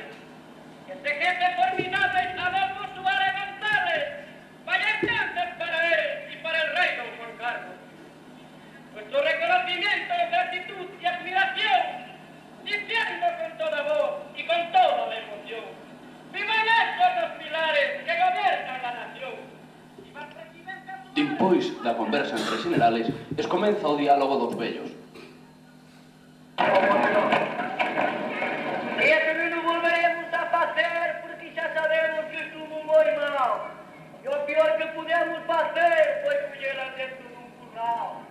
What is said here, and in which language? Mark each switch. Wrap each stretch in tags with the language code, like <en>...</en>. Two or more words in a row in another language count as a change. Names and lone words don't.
<es>Que ese jefe formidable, Adolfo Suárez González, vaya entonces para él y para el rey don Juan Carlos. Nuestro reconocimiento, gratitud y admiración, diciendo con toda voz y con toda la emoción: ¡vivan estos los pilares que gobiernan la nación!</es> <gl>Despois da conversa entre generales, comeza o diálogo dos vellos. E isto non volveremos a facer porque xa sabemos que estuvo moi mal. E o pior que pudemos facer foi collera dentro dun curral.</gl>